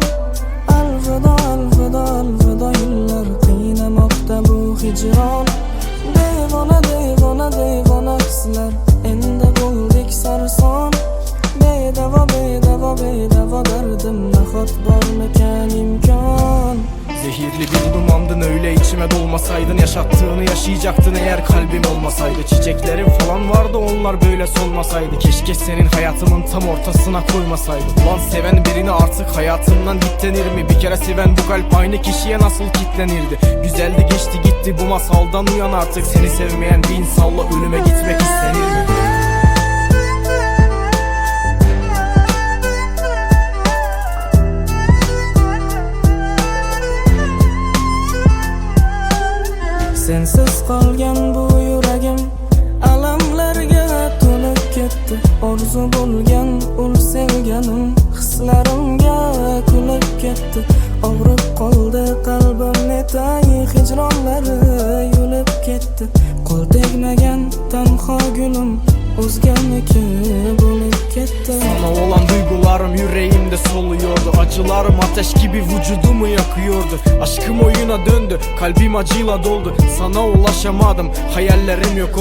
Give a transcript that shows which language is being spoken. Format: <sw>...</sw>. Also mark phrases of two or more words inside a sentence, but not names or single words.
<uz>Alvido, alvido, alvido yillar qiynamoqda bu hijron. Devona, devona, devona hislar endi bo'ldik sarson. Bedavo, bedavo, bedavo derdim, nahot bormikan imkon.</uz> <tr>Zehirli bir dumandın, öyle içime dolmasaydın, yaşattığını yaşayacaktın eğer kalbim olmasaydı. Çiçeklerim falan vardı, onlar böyle solmasaydı. Keşke senin hayatımın tam ortasına koymasaydı. Ulan seven birini artık hayatımdan git denir mi? Bir kere seven bu kalp aynı kişiye nasıl kitlenirdi? Güzeldi geçti gitti, bu masaldan uyan artık. Seni sevmeyen bir insanla ölüme gitmek istenir mi?</tr> <uz>Sensiz qolgan bu yuragim alamlarga to'lib ketdi. Orzu bo'lgan ul sevganim hislarimga kulib ketdi. Og'rib qoldi qalbim, netay hijronlari yulib ketdi. Qo'l tegmagan tanho gulim o'zganiki bo'lib ketdi.</uz> <tr>Sana olan duygularım yüreğimde soluyordu. Acılarım ateş gibi vücudumu yakıyordu. Aşkım oyuna döndü, kalbim acıyla doldu. Sana ulaşamadım, hayallerim yok oldu.</tr>